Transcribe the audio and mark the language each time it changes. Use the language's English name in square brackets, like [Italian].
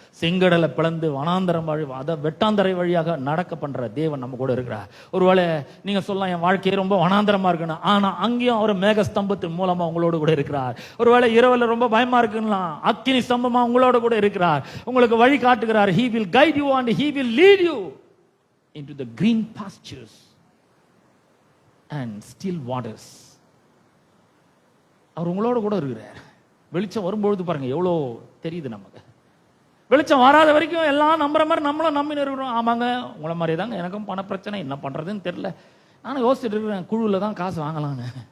[Tamil] செங்கடலை பிளந்து வனாந்தரம் வழி வெட்டாந்தரை வழியாக நடக்க பண்ற தேவன் நம்ம கூட இருக்கிறார். ஒருவேளை நீங்க சொல்லலாம் என் வாழ்க்கையை ரொம்ப வனாந்தரமா இருக்குன்னு, ஆனா அங்கேயும் அவர் மேக ஸ்தம்பத்தின் மூலமா உங்களோடு கூட இருக்கிறார். ஒருவேளை இரவுல ரொம்ப பயமா இருக்குன்னா அக்கினி ஸ்தம்பமா உங்களோட கூட இருக்கிறார், உங்களுக்கு வழி காட்டுகிறார். [English] He will guide you and he will lead you into the green pastures and still waters. [Tamil] அவர் உங்களோட கூட இருக்கிறார். வெளிச்சம் வரும்பொழுது பாருங்க எவ்வளோ தெரியுது நமக்கு. வெளிச்சம் வராத வரைக்கும் எல்லாம் நம்புற மாதிரி நம்மளும் நம்பி இருக்கிறோம். ஆமாங்க, உங்களை மாதிரி தாங்க, எனக்கும் பண பிரச்சனை, என்ன பண்றதுன்னு தெரியல, நானும் யோசிச்சுட்டு இருக்கிறேன், குழுவில் தான் காசு வாங்கலான்னு.